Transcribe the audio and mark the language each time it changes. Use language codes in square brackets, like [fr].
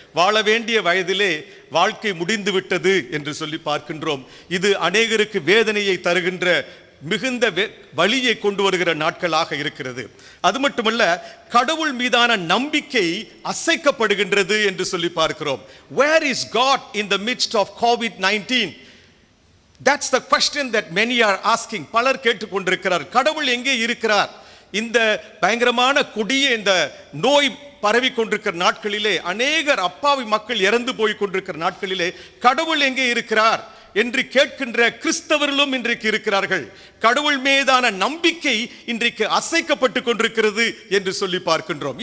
[ta] வாழ வேண்டிய வயதிலே வாழ்க்கை முடிந்து விட்டது என்று சொல்லி பார்க்கின்றோம். இது அநேகருக்கு வேதனையை தருகின்ற மிகுந்த வலியை கொண்டு வருகிற நாட்களாக இருக்கிறது. அது மட்டுமல்ல, கடவுள் மீதான நம்பிக்கை அசைக்கப்படுகின்றது என்று சொல்லி பார்க்கிறோம். [en] Where is God in the midst of COVID-19? That's the question that many are asking. [ta] பலர் கேட்டுக்கொண்டிருக்கிறார், கடவுள் எங்கே இருக்கிறார்? இந்த பயங்கரமான கொடிய இந்த நோய் பரவி கொண்டிருக்கிற நாட்களிலே, அநேகர் அப்பாவி மக்கள் இறந்து போய் கொண்டிருக்கிற நாட்களிலே கடவுள் எங்கே இருக்கிறார் என்று கேட்கின்ற கிறிஸ்தவர்களும் இன்றைக்கு இருக்கிறார்கள். கடவுள் மீதான நம்பிக்கை இன்றைக்கு அசைக்கப்பட்டு கொண்டிருக்கிறது என்று சொல்லி பார்க்கின்றோம்.